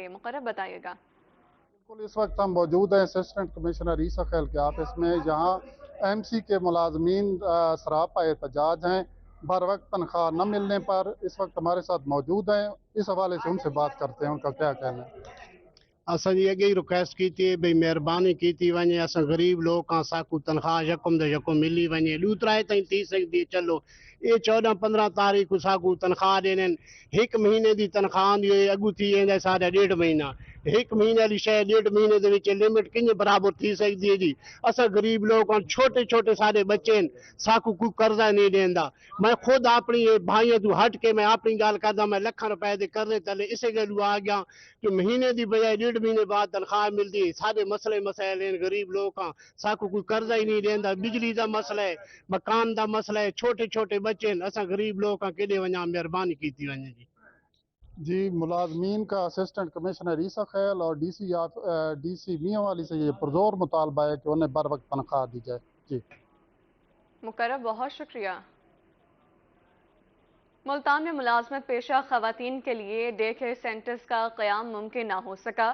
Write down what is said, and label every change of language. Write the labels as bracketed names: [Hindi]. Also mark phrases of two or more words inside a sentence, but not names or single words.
[Urdu] مقرب بتائیے گا. بالکل، اس وقت ہم موجود ہیں [English] Assistant Commissioner [Urdu] عیسیٰ خیل کے آفس میں، جہاں MC کے ملازمین سراپا احتجاج ہیں بر وقت تنخواہ نہ ملنے پر. اس وقت ہمارے ساتھ موجود ہیں، اس حوالے سے ان سے بات کرتے ہیں، ان کا کیا کہنا ہے. [Saraiki] اساں جی اڳے ای ریکوئسٹ کی تھی بھئی مہربانی کی تھی ونڄے، اساں غریب لوگ آں، ساکوں تنخواہ یکم د یکم ملی ونڄے، ݙوترائے تائیں تھی سگھندی چلو. یہ 14-15 تاریخ ساکوں تنخواہ ݙیون، 1 مہینے کی تنخواہ آندی ہوئی، اڳوں تھی ویندا ساڈھا 1.5 مہینہ. 1 مہینے والی شے 1.5 مہینے کے وچ لمٹ کنج برابر تھی سکتی ہے جی? اساں غریب لوگ ہیں، چھوٹے چھوٹے سارے بچے ہیں، ساکوں کوئی قرضہ نہیں دیندا. میں خود اپنی بھائیوں توں ہٹ کے میں اپنی گال کردا، میں لاکھاں روپے دے قرضے تلے اسے گلوں آ گیا کہ مہینے کی بجائے 1.5 مہینے بعد تنخواہ ملتی ہے. سارے مسلے مسائل ہیں، غریب لوگ ہیں، ساکوں کوئی قرضہ ہی نہیں دیندا. [Urdu] بجلی کا مسئلہ ہے، مکان کا مسئلہ ہے، چھوٹے چھوٹے بچے ہیں، اساں غریب لوگ ہیں, [Saraiki] کیݙے ونڄاں? مہربانی کی ونڄے جی. [Urdu] جی, ملازمین کا [English] Assistant Commissioner [Urdu] عیسیٰ خیل اور DC میاں والی سے یہ پرزور مطالبہ ہے کہ انہیں بر وقت تنخواہ دی جائے. جی مقرب، بہت شکریہ. ملتان میں ملازمت پیشہ خواتین کے لیے [English] day care centers [Urdu] کا قیام ممکن نا ہو سکا.